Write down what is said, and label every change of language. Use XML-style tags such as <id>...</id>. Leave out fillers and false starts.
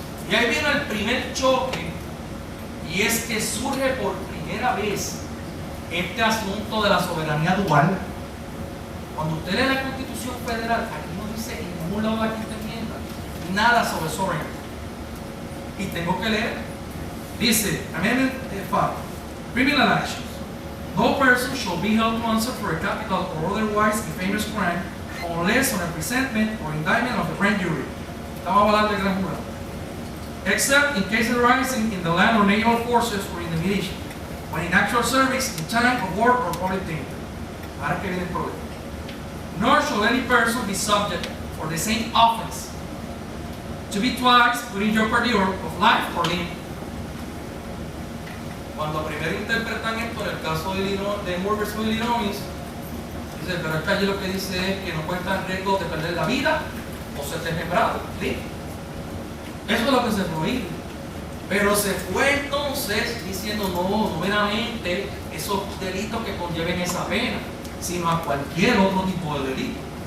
<es>Y ahí viene el primer choque, y es que surge por primera vez este asunto de la soberanía dual. Cuando usted lee la Constitución Federal, aquí no dice en ningún lado de la quinta enmienda nada sobre soberanía. Y tengo que leer. Dice,</es> <en>Amendment 5, criminal actions. No person shall be held to answer for a capital or otherwise infamous crime unless on a presentment or indictment of the grand jury.</en> <es>Estamos hablando del gran jurado.</es> <en>Except in cases arising in the land or naval forces or in the militia, when in actual service, in time of war or public danger.</en> <es>Ahora que viene el problema.</es> <en>Nor shall any person be subject for the same offense to be twice put in jeopardy of life or limb.</en> <es>Cuando primero interpretan esto en el caso de Moore vs. Illinois, dice, pero es que allí lo que dice es que no cuenta el riesgo de perder la vida o ser desmembrado. ¿Sí? Eso es lo que se prohíbe. Pero se fue entonces diciendo no meramente esos delitos que conlleven esa pena, sino a cualquier otro tipo de delito.</es>